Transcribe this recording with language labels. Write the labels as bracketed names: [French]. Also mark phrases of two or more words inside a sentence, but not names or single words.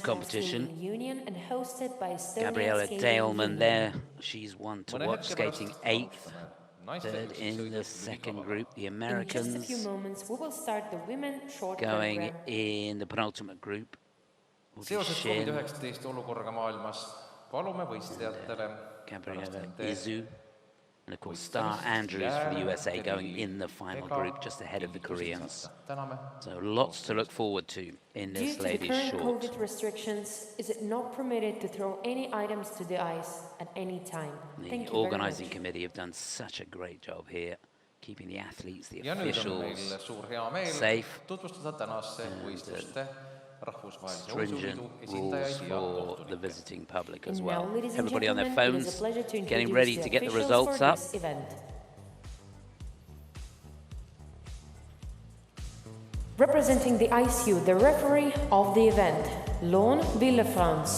[English] competition. Skating Union and hosted by Estonian Gabriella Skating Daleman Union. there. She's one to watch, skating 8th. Third in the second group, the In just a few Americans moments, we will start the women short going program. in the penultimate group. Will be [Estonian] Seoses Shin, COVID-19 olukorraga maailmas palume võistlejatele [English] Gabriella Izzo, and of course Star Andrews for the USA going in the final group just ahead of the Koreans. So lots to look forward to in Due this to the ladies' current short. COVID restrictions, is it not permitted to throw any items to the ice at any time? Thank The you organising very much. committee have done such a great job here, keeping the athletes, the [Estonian] ja nüüd on meil [English] officials [Estonian] suur hea meel [English] safe. [Estonian] tutvustada tänaste võistluste rahvusvahelise [English] Stringent [Estonian] uisuliidu [English] rules [Estonian] esindajaid ja [English] for the [Estonian] kohtunikke. [English] visiting public as And well. now, ladies and Everybody on their gentlemen, it is a phones, pleasure to getting introduce ready to get the officials results for up. this event. Representing the ISU, the referee of the event, Lone Villefrance.